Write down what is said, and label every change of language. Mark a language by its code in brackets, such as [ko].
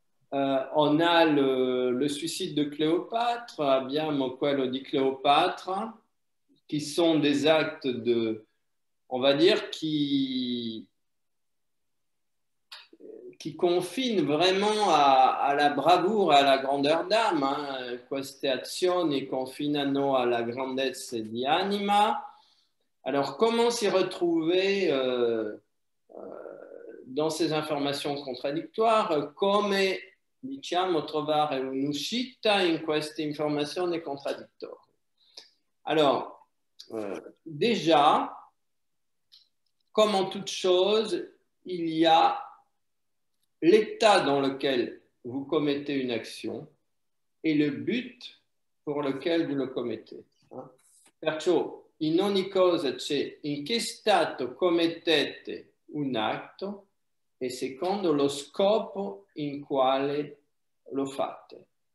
[fr] On a le suicide de Cléopâtre, [it] abbiamo quello di Cléopâtre, [fr] qui sont des actes on va dire, qui confine vraiment à la bravoure et à la grandeur d'âme. [it] Queste azioni confinano alla grandezza di anima. [fr] Alors, comment s'y retrouver dans ces informations contradictoires? [it] Come, diciamo, trovare un'uscita in queste informazioni contraddittorie? [fr] Alors, déjà, comme en toute chose, il y a l'état dans lequel vous commettez une action et le but pour lequel vous le commettez. [it] Perciò, in ogni cosa c'è in che stato commettete un atto e secondo lo scopo in quale lo fate.